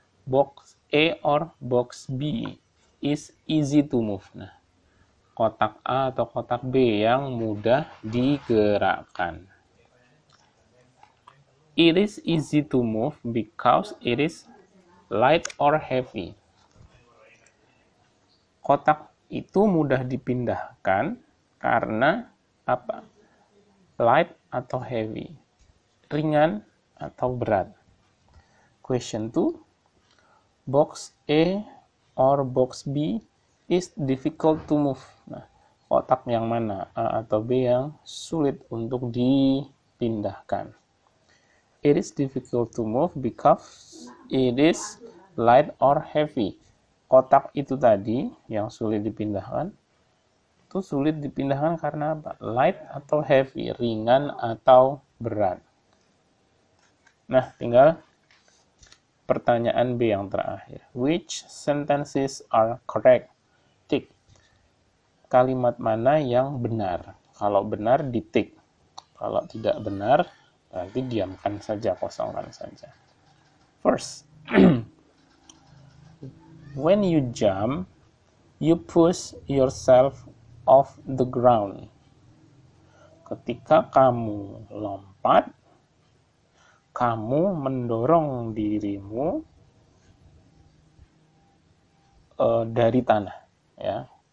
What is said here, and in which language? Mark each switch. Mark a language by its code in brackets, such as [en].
[en] Box A or box B is easy to move. [id] Nah, kotak A atau kotak B yang mudah digerakkan. [en] It is easy to move because it is light or heavy. [id] Kotak itu mudah dipindahkan karena apa? Light atau heavy. Ringan atau berat. [en] Question 2. Box A or box B is difficult to move. [id] Nah, kotak yang mana? A atau B yang sulit untuk dipindahkan. [en] It is difficult to move because it is light or heavy. [id] Kotak itu tadi yang sulit dipindahkan, itu sulit dipindahkan karena apa? Light atau heavy, ringan atau berat. Nah, tinggal pertanyaan B yang terakhir. [en] Which sentences are correct? Tick. [id] kalimat mana yang benar. Kalau benar, ditik. Kalau tidak benar, berarti diamkan saja, kosongkan saja. [en] First, when you jump, you push yourself off the ground. [id] Ketika kamu lompat, kamu mendorong dirimu dari tanah, ya.